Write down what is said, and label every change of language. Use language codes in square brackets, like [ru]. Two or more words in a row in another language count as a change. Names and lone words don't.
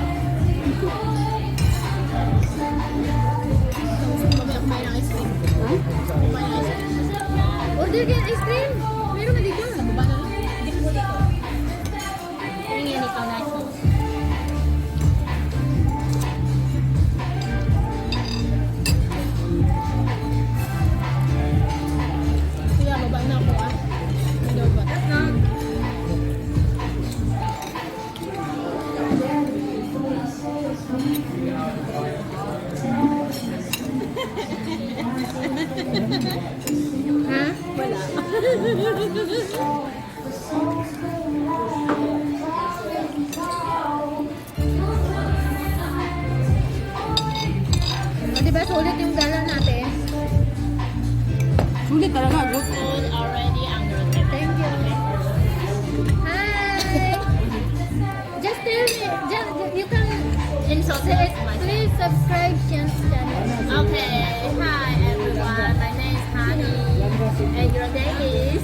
[tl] Mamaya kumain ng ice cream. Kumain ng ice cream. Order kayo ng ice cream. Meron na dito. Baba na lang. Hindi ko dito. [zh] 因为你刚才说。 [tl] Kuya, baba na ako ah. Hello ba? Ha? Wala. O, diba sulit yung gala natin? Sulit talaga, bro. [en] Food already under the table. Thank you. Hi! Just tell me, you can Introduce myself. please subscribe Shan's channel. Okay. Hi everyone. My name is Honey. And your name is?